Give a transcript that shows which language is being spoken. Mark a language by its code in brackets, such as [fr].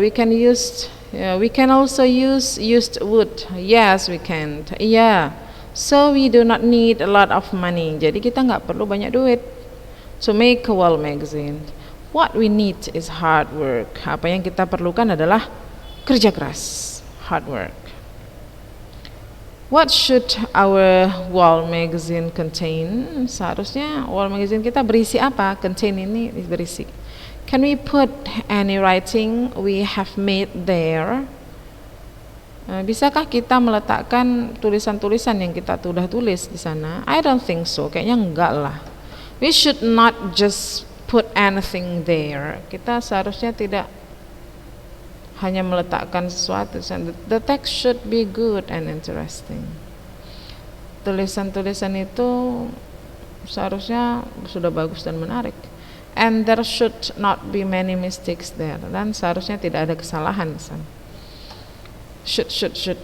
[en] We can also use used wood. Yes, we can. Yeah. So we do not need a lot of money. [id] Jadi kita nggak perlu banyak duit [en] to make a wall magazine. What we need is hard work. [id] Apa yang kita perlukan adalah kerja keras, [en] hard work. What should our wall magazine contain? [id] Seharusnya wall magazine kita berisi apa? Contain ini berisi. [en] Can we put any writing we have made there? [id] Bisakah kita meletakkan tulisan-tulisan yang kita sudah tulis di sana? [en] I don't think so. [id] Kayaknya enggak lah. [en] We should not just put anything there. [id] Kita seharusnya tidak hanya meletakkan sesuatu. [en] The text should be good and interesting. [id] Tulisan-tulisan itu seharusnya sudah bagus dan menarik. [en] And there should not be many mistakes there. [id] Dan seharusnya tidak ada kesalahan di sana. Should.